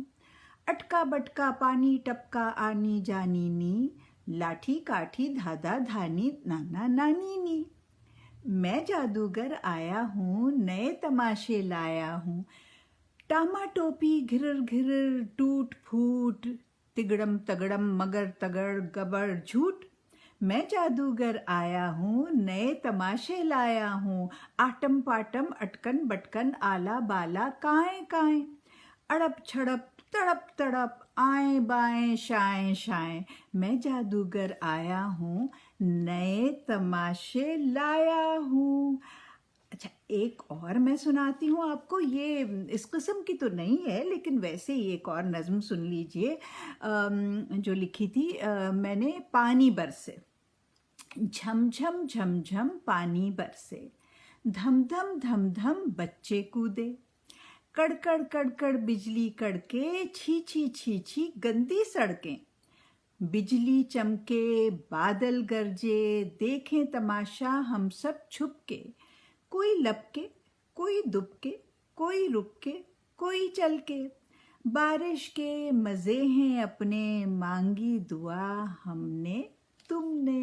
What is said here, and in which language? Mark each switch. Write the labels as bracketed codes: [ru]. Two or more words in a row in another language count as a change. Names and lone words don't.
[ur] اٹکا بٹکا پانی ٹپکا آنی جانی نی، لاٹھی کاٹھی دھادا دھانی نانا نانی نی. میں جادوگر آیا ہوں نئے تماشے لایا ہوں. ٹاما ٹوپی گھرر گھرر ٹوٹ پھوٹ، تگڑم تگڑم مگر تگڑ گبڑ جھوٹ. میں جادوگر آیا ہوں نئے تماشے لایا ہوں. آٹم پاٹم اٹکن بٹکن آلا بالا کائیں کائیں، اڑپ چھڑپ تڑپ تڑپ آئیں بائیں شائیں شائیں. میں جادوگر آیا ہوں نئے تماشے لایا ہوں. اچھا، ایک اور میں سناتی ہوں آپ کو. یہ اس قسم کی تو نہیں ہے لیکن ویسے ہی ایک اور نظم سن لیجئے جو لکھی تھی میں نے. پانی برسے، جھم جھم جھم جھم پانی برسے، دھم دھم دھم دھم بچے کودے. کڑکڑ کڑکڑ بجلی کڑکے، چھی چھی چھی چھی گندی سڑکیں. بجلی چمکے بادل گرجے، دیکھیں تماشا ہم سب چھپ کے. کوئی لپ کے کوئی دب کے، کوئی رک کے کوئی چل کے. بارش کے مزے ہیں اپنے، مانگی دعا ہم نے تم نے.